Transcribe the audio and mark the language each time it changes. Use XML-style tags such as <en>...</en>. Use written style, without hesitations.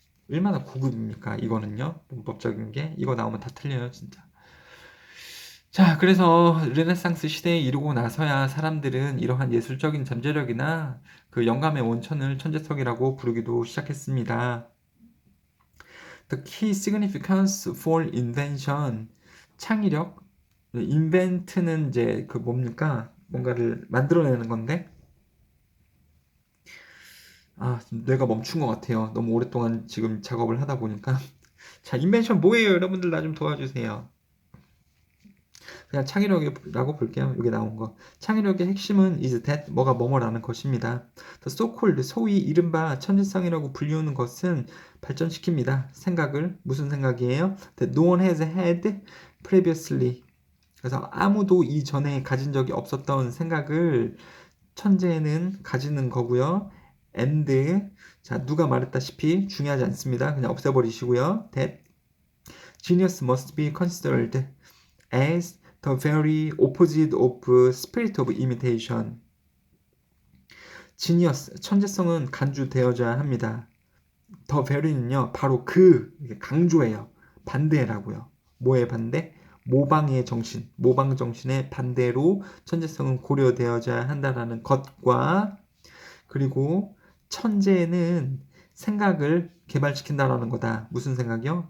<ko>얼마나 고급입니까? 이거는요. 문법적인 게 이거 나오면 다 틀려요. 진짜. 자, 그래서 르네상스 시대에 이르고 나서야 사람들은 이러한 예술적인 잠재력이나 그 영감의 원천을 천재성이라고 부르기도 시작했습니다.</ko> <en>The key significance for invention.</en> <ko>창의력. invent는 이제 그 뭡니까? 뭔가를 만들어내는 건데 뇌가 멈춘 것 같아요. 너무 오랫동안 지금 작업을 하다 보니까. 자, 인벤션 뭐예요? 여러분들 나 좀 도와주세요. 그냥 창의력이라고 볼게요. 여기 나온 거. 창의력의 핵심은</ko> <en>is that</en> <ko>뭐가 뭐뭐라는 것입니다.</ko> <en>The so-called</en> <ko>소위 이른바 천재성이라고 불리우는 것은 발전시킵니다. 생각을 무슨 생각이에요?</ko> <en>That no one has had previously.</en> <ko>그래서 아무도 이전에 가진 적이 없었던 생각을 천재는 가지는 거고요. and 자 누가 말했다시피 중요하지 않습니다. 그냥 없애버리시고요.</ko> <en>That genius must be considered as the very opposite of spirit of imitation.</en> <ko>genius 천재성은 간주되어져야 합니다.</ko> <en>the very</en> <ko>는요 바로 그 강조해요. 반대라고요. 뭐의 반대? 모방의 정신, 모방 정신의 반대로 천재성은 고려되어져야 한다라는 것과 그리고 천재는 생각을 개발시킨다라는 거다. 무슨 생각이요?</ko>